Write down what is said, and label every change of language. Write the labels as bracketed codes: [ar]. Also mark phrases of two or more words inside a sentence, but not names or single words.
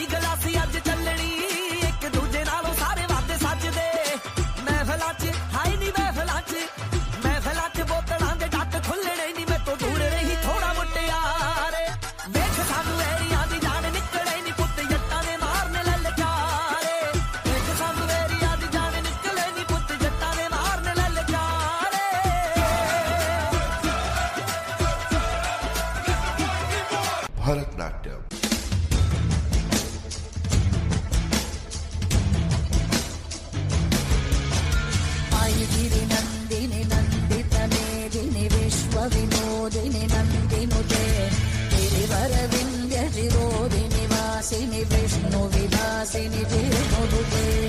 [pa] ਗਲਾਸੀ ਅੱਜ ਚੱਲਣੀ ਇੱਕ ਦੂਜੇ ਨਾਲੋਂ ਸਾਰੇ ਵਾਅਦੇ ਸਜਦੇ ਮਹਿਫ਼ਿਲਾਂ ਚ ਹਾਏ ਨੀ ਮਹਿਫ਼ਿਲਾਂ ਚ ਬੋਤਲਾਂ ਦੇ ਡੱਟ ਖੁੱਲ੍ਹਣੇ ਨੀ ਮੈਂ ਤੋ ਦੂਰ ਰਹੀ ਥੋੜ੍ਹਾ ਮੁਟਿਆਰੇ ਦੇਖ ਸਾਨੂੰ ਏਰੀਆ ਦੀ ਜਾਨ ਨਿਕਲੇ ਨੀ ਪੁੱਤ ਜੱਟਾਂ ਨੇ ਮਾਰਨੇ ਲਲਚਾਰੇ ਦੇਖ ਸਾਨੂੰ ਏਰੀਆ ਦੀ ਜਾਨ ਨਿਕਲੇ ਨੀ ਪੁੱਤ ਜੱਟਾਂ ਨੇ ਮਾਰਨੇ ਲਲਚਾਰੇ देख सानू एरिया दी जान निकले नी पुत्त जट्टां ने मारने ललचारे भरतनाट्यम। [sa] गिरि नंदिनी नंदित मेदिनी विश्व विनोदिनी नंदिनुते गिरिवर विंध्य शिरोदिनी वासिनी विष्णु विलासिनी जीर्णुते